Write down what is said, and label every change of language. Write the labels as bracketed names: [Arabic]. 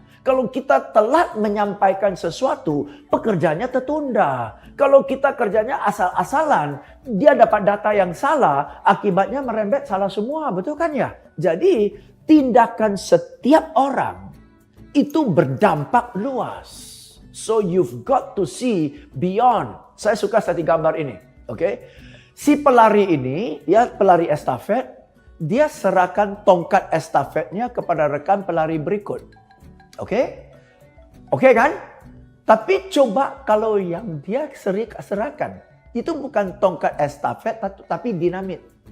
[Indonesian] Kalau kita telat menyampaikan sesuatu, pekerjaannya tertunda. Kalau kita kerjanya asal-asalan, dia dapat data yang salah, akibatnya merembet salah semua. Betul kan ya? Jadi, tindakan setiap orang itu berdampak luas. [English] So, you've got to see beyond. [Indonesian] Saya suka satu gambar ini. Oke? Si pelari ini, ya pelari estafet, dia serahkan tongkat estafetnya kepada rekan pelari berikut. Oke? Oke kan? Tapi coba kalau yang dia serahkan, itu bukan tongkat estafet tapi dinamit.